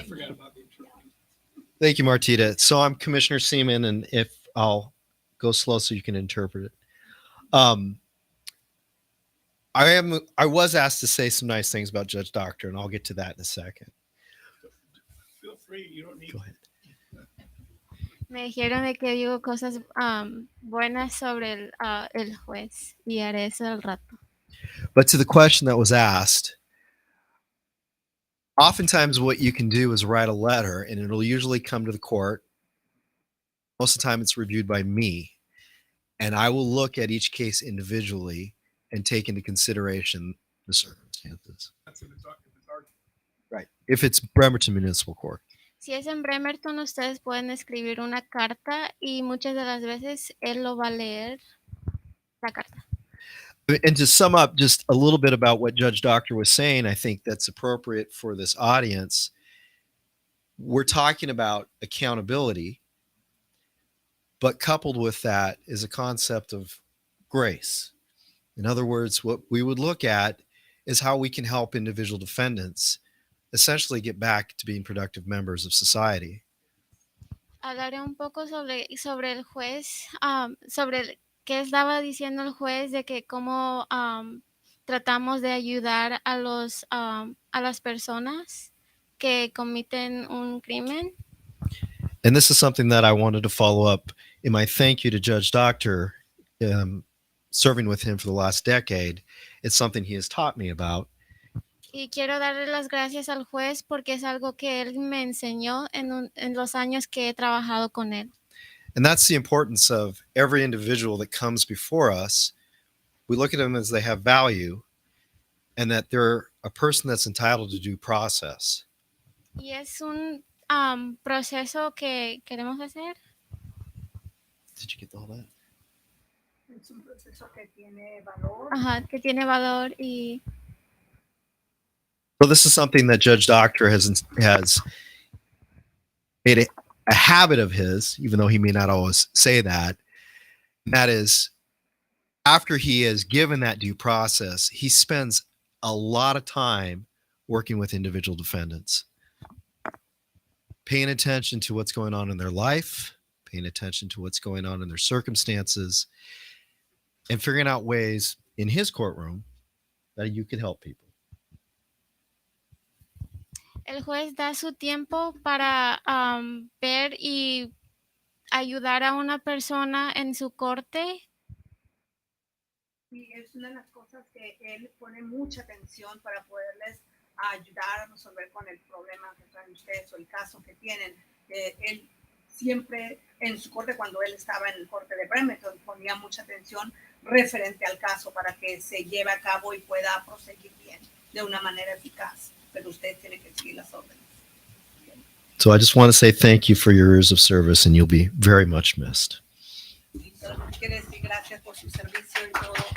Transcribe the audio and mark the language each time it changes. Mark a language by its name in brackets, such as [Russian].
[English] I forgot about the interpreter. Thank you, Martita. So I'm Commissioner Seaman, and if I'll go slow so you can interpret it. I was asked to say some nice things about Judge Docter, and I'll get to that in a second. Feel free. You don't need. Go ahead. [Spanish] Me dijeron de que digo cosas buenas sobre el juez y haré eso al rato. [English] But to the question that was asked, oftentimes what you can do is write a letter, and it'll usually come to the court. Most of the time it's reviewed by me, and I will look at each case individually and take into consideration the circumstances. That's in the document. Right. If it's Bremerton Municipal Court. [Spanish] Si es en Bremerton, ustedes pueden escribir una carta y muchas de las veces él lo va a leer la carta. [English] And to sum up just a little bit about what Judge Docter was saying, I think that's appropriate for this audience. We're talking about accountability, but coupled with that is a concept of grace. In other words, what we would look at is how we can help individual defendants essentially get back to being productive members of society. [Spanish] Hablaré un poco sobre el juez, sobre qué estaba diciendo el juez, de que cómo tratamos de ayudar a las personas que cometen un crimen. [English] And this is something that I wanted to follow up in my thank you to Judge Docter, serving with him for the last decade. It's something he has taught me about. [Spanish] Y quiero darle las gracias al juez porque es algo que él me enseñó en los años que he trabajado con él. [English] And that's the importance of every individual that comes before us. We look at them as they have value and that they're a person that's entitled to due process. [Spanish] Y es un proceso que queremos hacer. [English] Did you get all that? [Spanish] Es un proceso que tiene valor. Ajá, que tiene valor y [English] So this is something that Judge Docter has made a habit of his, even though he may not always say that. And that is, after he has given that due process, he spends a lot of time working with individual defendants, paying attention to what's going on in their life, paying attention to what's going on in their circumstances, and figuring out ways in his courtroom that you could help people. [Spanish] El juez da su tiempo para ver y ayudar a una persona en su corte. Y es una de las cosas que él pone mucha atención para poderles ayudar a resolver con el problema que traen ustedes o el caso que tienen. Él siempre en su corte, cuando él estaba en el corte de Bremerton, ponía mucha atención referente al caso para que se lleve a cabo y pueda proseguir bien de una manera eficaz. Pero usted tiene que seguir las órdenes. [English] So I just want to say thank you for your years of service, and you'll be very much missed. [Spanish] Y solamente quiero decir gracias por su servicio y todo.